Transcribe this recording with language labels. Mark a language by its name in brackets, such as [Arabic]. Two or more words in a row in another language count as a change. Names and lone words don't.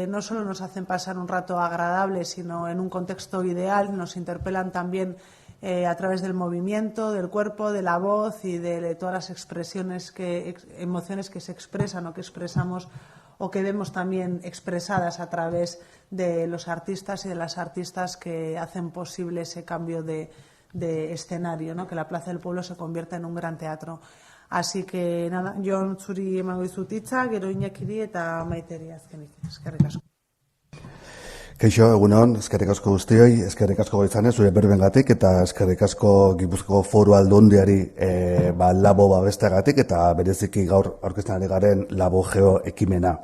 [Spanish] no solo nos hacen pasar un rato agradable, sino en un contexto ideal, nos interpelan también a través del movimiento, del cuerpo, de la voz y de todas las expresiones, emociones que se expresan o que expresamos o que vemos también expresadas a través de los artistas y de las artistas que hacen posible ese cambio de escenario, ¿no? Que la Plaza del Pueblo se convierta en un gran teatro. Así que, nada, [Basque] Jon, zuri emango dizut hitza, gero Iñakiri eta Maiteri azkenik. Eskerrik asko. Kaixo, egunon, eskerrik asko guztioi, eskerrik asko goizanez, zure berbengatik, eta eskerrik asko Gipuzkoako Foru Aldundiari Labo babesteagatik, eta bereziki gaur aurkezten ari garen Labogeo ekimena.